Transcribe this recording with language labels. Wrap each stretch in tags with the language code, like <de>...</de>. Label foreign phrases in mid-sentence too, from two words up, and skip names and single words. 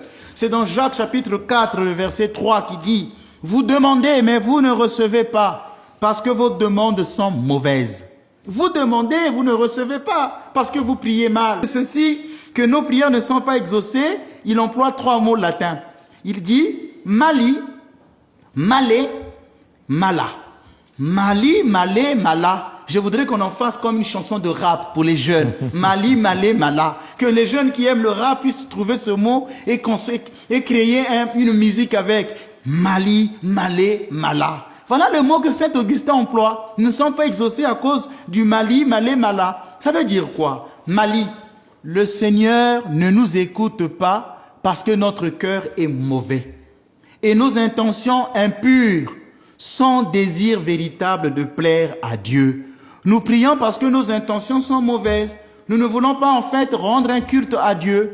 <fr>C'est dans Jacques chapitre 4, le verset 3 qui dit, vous demandez, mais vous ne recevez pas, parce que vos demandes sont mauvaises. Vous demandez, vous ne recevez pas, parce que vous priez mal. Ceci, que nos prières ne sont pas exaucées, il emploie 3 mots latins. Il dit,</fr> <la>mali, malé, mala. Mali, malé, mala.</la> <fr>Je voudrais qu'on en fasse comme une chanson de rap pour les jeunes.</fr> <la>Mali, malé, mala.</la> <fr>Que les jeunes qui aiment le rap puissent trouver ce mot et créer une musique avec</fr> <la>Mali, malé, mala.</la> <fr>Voilà le mot que Saint Augustin emploie. Ils ne sont pas exaucés à cause du</fr> <la>Mali, malé, mala.</la> <fr>Ça veut dire quoi? Mali, le Seigneur ne nous écoute pas parce que notre cœur est mauvais. Et nos intentions impures, sans désir véritable de plaire à Dieu. Nous prions parce que nos intentions sont mauvaises. Nous ne voulons pas en fait rendre un culte à Dieu.</fr>